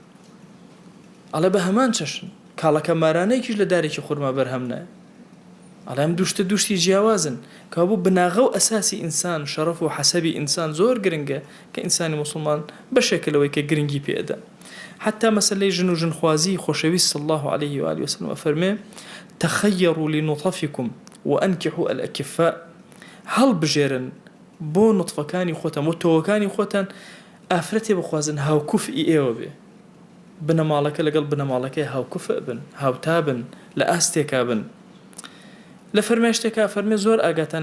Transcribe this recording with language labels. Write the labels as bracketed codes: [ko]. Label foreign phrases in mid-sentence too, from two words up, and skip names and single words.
[ckb] ئەڵێ بە هەمان چەشن کاڵەکە مارانەیەکیش لە دارێکی خورما بەرهەم نایە ئەڵام دوشتی جیاوازن کە بوو بناغە و ئەساسی ئینسان شەرەف و حەسەبی ئینسان زۆر گرنگە کە ئینسانی مسلمان بەشێکەوەی کە گرنگی پێدا حتى مەسەلەی ژن و ژنخوازی خۆشەویست [ar] صلى الله عليه وآله وسلم [ckb] فەرمێ [ar] تخيروا لنطفكم وأنكحوا الأكفاء [ckb] هەڵ بژێرن بۆ نطفەکانی خۆتان بۆ تۆوەکانی خۆتان ئافرەتێ بخوازن هاوکوفئی ئێوە بێ بنەماڵەکە لەگەڵ بنەماڵەکەی هاوکوفە بن هاوتا بن لە ئاستێکا بن لە فەرمێشتێکا فەرمێ زۆر ئاگاتان